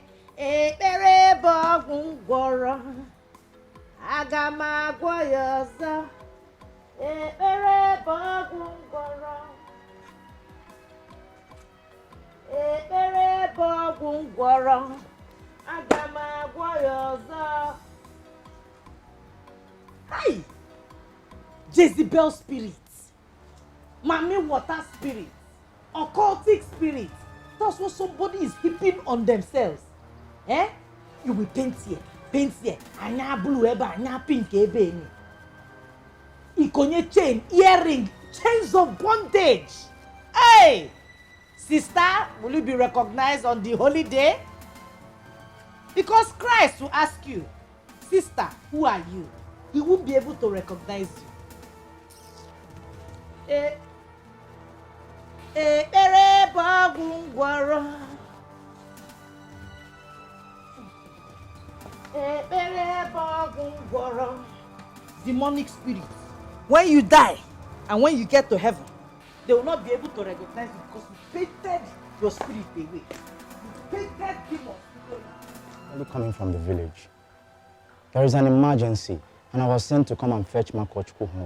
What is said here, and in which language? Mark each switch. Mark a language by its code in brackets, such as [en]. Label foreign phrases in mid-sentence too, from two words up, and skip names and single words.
[ig] Ekpere bụ ọgwụ ngwọrọ. Aga m agwọ ya ọzọ. Ekpere bụ ọgwụ ngwọrọ. Ekpere bụ ọgwụ ngwọrọ. Aga m agwọ ya ọzọ. [en] Hi! Jezebel spirit. Mommy water spirit, occultic spirit. That's what somebody is heaping on themselves. Eh? You will paint here, [ig] anya blue ebe, anya pink ebe ni. [en] Ikonye chain, earring, chains of bondage. Hey! Sister, will you be recognized on the holy day? Because Christ will ask you, sister, who are you? He won't be able to recognize you. [ig] Ekpere bụ ọgwụ ngwọrọ. Ekpere bụ ọgwụ ngwọrọ. [en] Demonic spirits. When you die and when you get to heaven, they will not be able to recognize you because you painted your spirit away. You painted demons. I'm coming from the village. There is an emergency and I was sent to come and fetch Makochku home.